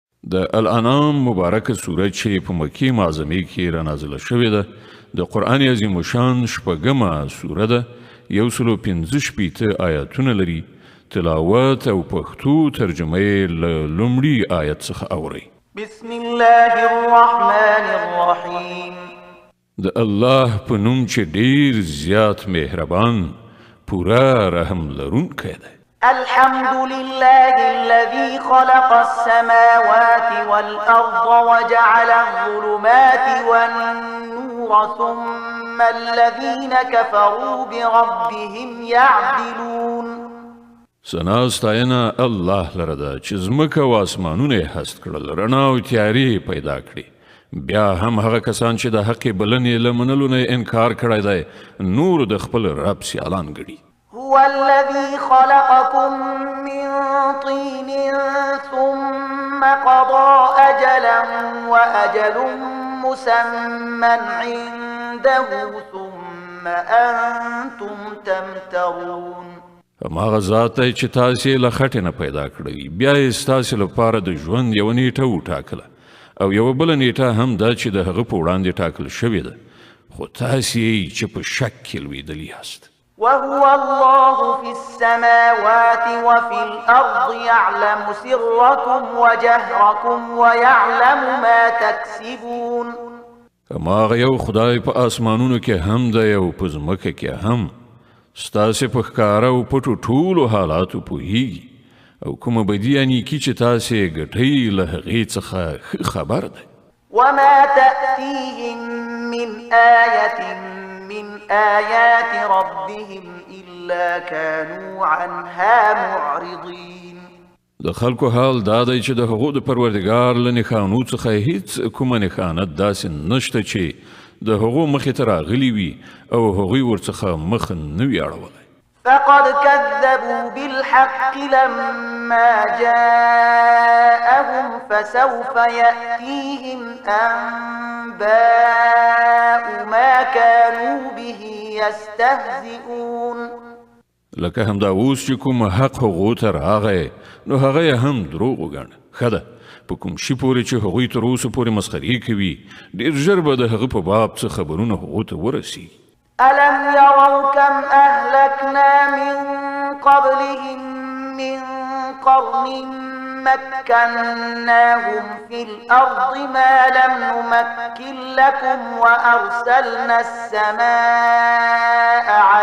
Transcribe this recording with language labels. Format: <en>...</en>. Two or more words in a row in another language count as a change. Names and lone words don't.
<ps>د الانام مبارکه سوره چې په مکې معظمې کې را نازله شوې ده د قرآن عظیم شان شپږمه سوره ده 115 آیاتونه لري تلاوت او پښتو ترجمه یې له لومړي آیت څخه اورئ</ps> <ar>بسم الله الرحمن الرحیم</ar> <ps>د الله په نوم چې ډیر زیات مهربان پورا رحم لرونکی دی</ps> <ar>الحمد لله الذي خلق السماوات والأرض وجعل الظلمات والنور ثم الذين كفروا بربهم يعدلون</ar> <ps>سنا ستاینا الله لره ده چې ځمکه او اسمانونه یې هست کړل رڼا او تیارې پیدا کړي بیا هم هغه کسان چې د حق بلنې له منلو نه انکار کړی دی نور د خپل رب سیالان ګڼي</ps> <ar>هو الذي خلقكم من طين ثم قضى أجلا وأجل مسمى عنده ثم أنتم تمترون</ar> <ps>هماغه ذات دی چې تاسې له خټې نه پیدا کړی بیا یې ستاسې لپاره د ژوند یوه نیټه وټاکله او یوه بله نیټه هم ده چې د هغه په وړاندې ټاکل شوې ده خو تاسې یې چې په شک کې لویدلي یاست</ps> <ar>وهو الله في السماوات وفي الأرض يعلم سركم وجهركم ويعلم ما تكسبون</ar> <ps>هماغه یو خدای په آسمانونو کې هم دی او په ځمکه کې هم ستاسې په ښکاره او پټو ټولو حالاتو پوهیږي او کومه بدي یا نیکي چې تاسې ګټئ له هغې څخه خبر دی</ps> <ar>وما تأتيهم من آية من آيات ربهم إلا كانوا عنها معرضين</ar> <ps>د خلکو حال دا دی چې د هغو د پروردګار له نښانو څخه هیڅ کومه نښانت داسې نشته چې د هغو مخې ته راغلي وي او هغوی ورڅخه مخ نه وي اړولی</ps> <ar>فقد كذبوا بالحق لما جاءهم فسوف يأتيهم أنباء ما كانوا به يستهزئون</ar> <ps>لکه همدا اوس چې کوم حق هغو ته راغی نو هغه یې هم دروغ وګڼه ښه ده په کوم شي پورې چې هغوی تر اوسه پورې مسخرې کوي ډېر ژر به د هغه په باب څه خبرونه هغو ته ورسیږي</ps> <ar>ألم يروا كم أهلكنا من قبلهم من قرن مكناهم في الأرض ما لم نمكن لكم وأرسلنا السماء</ar>